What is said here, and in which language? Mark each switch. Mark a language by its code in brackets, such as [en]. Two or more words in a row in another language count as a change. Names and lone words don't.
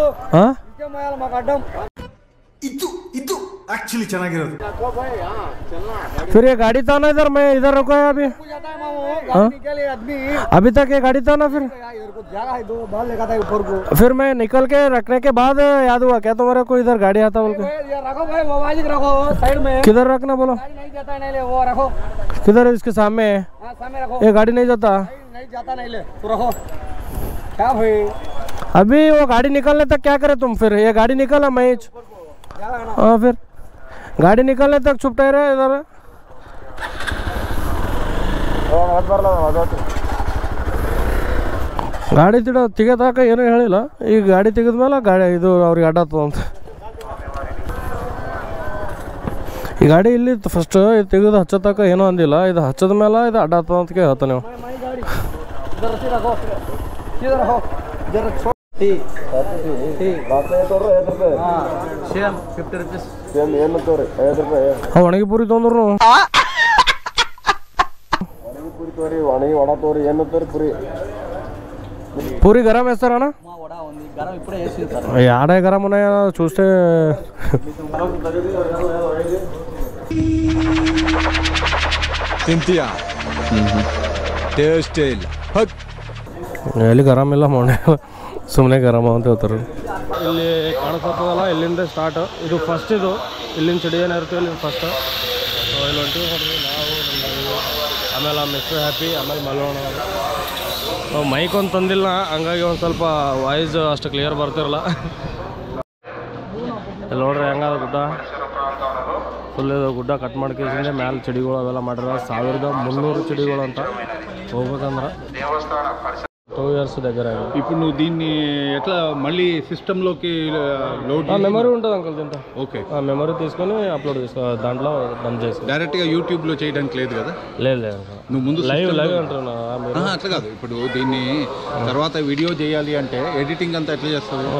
[kn] ಇದು एक्चुअली ಚೆನ್ನಾಗಿರೋದು. [hi] फिर ये गाड़ी था ना इधर, मैं इधर रुका है अभी. अभी तक ये गाड़ी था ना. फिर मैं निकल के रखने के बाद याद हुआ क्या तुम्हारे को इधर गाड़ी आता बोल के. रखो भाई, मोबाइल रखो साइड में. किधर रखना बोलो. नहीं जाता नहीं ले, वो रखो. किधर है इसके सामने. सामने रखो. ये गाड़ी नहीं जाता. नहीं जाता नहीं ले, तो रखो. क्या भाई अभी वो गाड़ी निकलने तक क्या करे तुम. फिर ये गाड़ी निकला मैं. हाँ फिर गाड़ी निकलने तक चुप रहे इधर. [kn] ಗಾಡಿ ತೆಗೆದಾಕ ಏನೂ ಹೇಳಿಲ್ಲ. ಈಗ ಗಾಡಿ ತೆಗೆದ್ಮೇಲೆ ಗಾಡಿ ಇದು ಅವ್ರಿಗೆ ಅಡ್ಡಾಗ್ತದ ಅಂತ. ಈ ಗಾಡಿ ಇಲ್ಲಿ ಫಸ್ಟ್ ಇದು ತೆಗೆದು ಹಚ್ಚತಕ್ಕ ಏನೂ ಅಂದಿಲ್ಲ. ಇದು ಹಚ್ಚದ ಮೇಲೆ ಇದು ಅಡ್ಡಾಗ್ತದ ಅಂತ ಹೇಳ್ತಾ ನೀವು. ಒಣಗಿ ಪೂರಿ ತೊಂದ್ರು [te] పూరి గరం వేస్తారా. ఆడే గరం ఉన్నాయా చూస్తే. [kn] ಎಲ್ಲಿ ಗರಂ ಇಲ್ಲ ಮೊನ್ನೆ, ಸುಮ್ಮನೆ ಗರಮ ಅಂತ ಹೇಳ್ತಾರೆ. ಇಲ್ಲಿ ಕಾಣಿಸ್ತದಲ್ಲ ಇಲ್ಲಿಂದ ಸ್ಟಾರ್ಟ್. ಇದು ಫಸ್ಟ್. ಇದು ಇಲ್ಲಿಂದ ಚಡಿ ಏನಿರ್ತೀವಿ ಇಲ್ಲಿಂದ ಫಸ್ಟ್. ಇಲ್ಲಿ ಹೊಂಟಿವಿ ನೋಡ್ರಿ ನಾವು, ಆಮೇಲೆ ಆ ಮಿಸ್ಟರ್ ಹ್ಯಾಪಿ, ಆಮೇಲೆ ಮಲೋಣ. ಮೈಕ್ ಒಂದು ತಂದಿಲ್ಲ, ಹಂಗಾಗಿ ಒಂದು ಸ್ವಲ್ಪ ವಾಯ್ಸ್ ಅಷ್ಟು ಕ್ಲಿಯರ್ ಬರ್ತಿರಲ್ಲ. ಇಲ್ಲಿ ನೋಡ್ರಿ ಹೆಂಗದ ಗುಡ್ಡ. ಫುಲ್ ಇದು ಗುಡ್ಡ ಕಟ್ ಮಾಡ್ಕೇಸಿಂದ ಮ್ಯಾಲೆ ಚಡಿಗಳು ಅವೆಲ್ಲ ಮಾಡಿರ. 1300 ಚಡಿಗಳು ಅಂತ ಹೋಗ್ಬೇಕಂದ್ರೆ. [te] ఇయర్స్ దగ్గర. ఇప్పుడు నువ్వు దీన్ని ఎట్లా మళ్ళీ సిస్టంలోకి లోడ్ మెమరీ ఉంటుంది అంకుల్ దీంతో. ఓకే, మెమరీ తీసుకొని అప్లోడ్ చేసుకో, దాంట్లో బంద్ చేసుకో. డైరెక్ట్గా యూట్యూబ్లో చేయడానికి లేదు కదా? లేదు నువ్వు ముందు లైవ్ అంటున్నా. అట్లా కాదు, ఇప్పుడు దీన్ని తర్వాత వీడియో చేయాలి అంటే ఎడిటింగ్ అంతా ఎట్లా చేస్తావు?